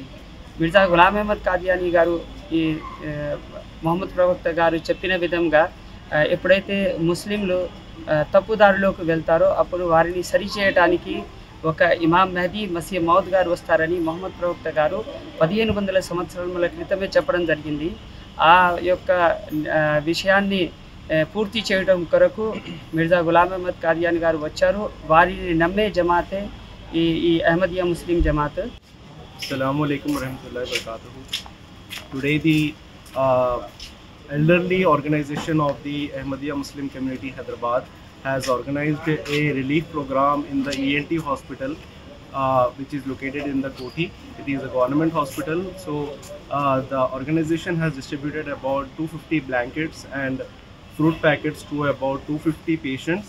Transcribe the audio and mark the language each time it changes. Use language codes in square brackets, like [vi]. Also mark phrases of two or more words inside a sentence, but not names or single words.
[te] మిర్జా గులాం అహ్మద్ కాదియానీ గారు ఈ మొహమ్మద్ ప్రవక్త గారు చెప్పిన విధంగా ఎప్పుడైతే ముస్లింలు తప్పుదారిలోకి వెళ్తారో అప్పుడు వారిని సరిచేయడానికి ఒక ఇమాం మెహదీ మసీహ్ మౌద్ గారు వస్తారని మొహమ్మద్ ప్రవక్త గారు 1500 సంవత్సరాల క్రితమే చెప్పడం జరిగింది. ఆ యొక్క విషయాన్ని పూర్తి చేయడం కొరకు మిర్జా గులాం అహ్మద్ కాదియానీ గారు వచ్చారు. వారిని నమ్మే జమాతే ఈ అహ్మదియా ముస్లిం జమాత్. [ar] السلام عليكم ورحمة الله وبركاته. [en] Today the elderly organization of the Ahmadiyya Muslim Community Hyderabad has organized a relief program in the ENT hospital which is located in the Koti. It is a government hospital. So the organization has distributed about 250 blankets and fruit packets to about 250 patients.